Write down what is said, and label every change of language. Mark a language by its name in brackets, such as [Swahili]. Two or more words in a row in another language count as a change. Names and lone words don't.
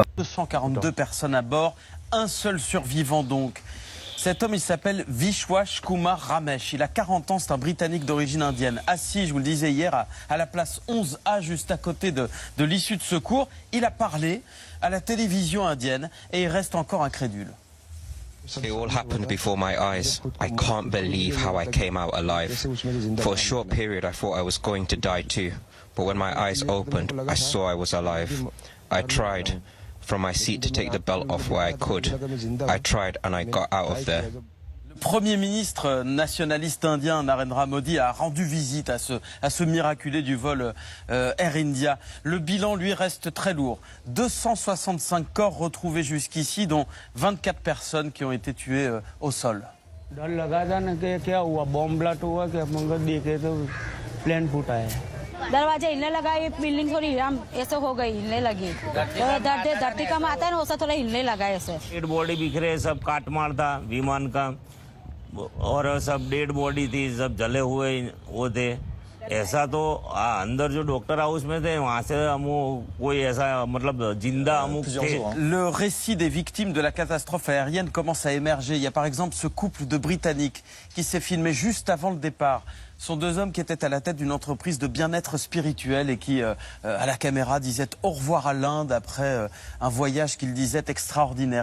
[French] 242 personnes à bord, un seul survivant donc. Cet homme, il s'appelle Vishwash Kumar Ramesh. Il a 40 ans, c'est un Britannique d'origine indienne. Assis, je vous le disais hier, à la place 11A, juste à côté de l'issue de secours. Il a parlé à la télévision indienne et il reste encore incrédule. [English] It all happened before my eyes. I can't believe how I came out alive. For a short period, I thought I was going to die too. But when my eyes opened, I saw I was alive. I tried from my seat to take the belt off where I could. I tried and I got out of there. [French] Le Premier ministre nationaliste indien Narendra Modi a rendu visite à ce miraculé du vol Air India. Le bilan, lui, reste très lourd. 265 corps retrouvés jusqu'ici, dont 24 personnes qui ont été tuées au sol. [Hindi] दरवाजे हिलने लगा, ये बिल्डिंग थोड़ी ऐसे हो गई, हिलने लगी। धरती का आता है ना, वैसा थोड़ा हिलने लगा ऐसे। [English] dead body [Hindi] बिखरे, सब काट मार था विमान का, और सब [English] dead body [Hindi] थी, सब जले हुए वो थे। ऐसा तो अंदर जो डॉक्टर हाउस में थे, वहाँ से कोई ऐसा मतलब जिंदा अमुक थे। [French] Le récit des victimes de la catastrophe aérienne commence à émerger. Il y a par exemple ce couple de Britanniques qui s'est filmé juste avant le départ. Ce sont deux hommes qui étaient à la tête d'une entreprise de bien-être spirituel et qui, à la caméra, disaient au revoir à l'Inde après un voyage qu'ils disaient extraordinaire.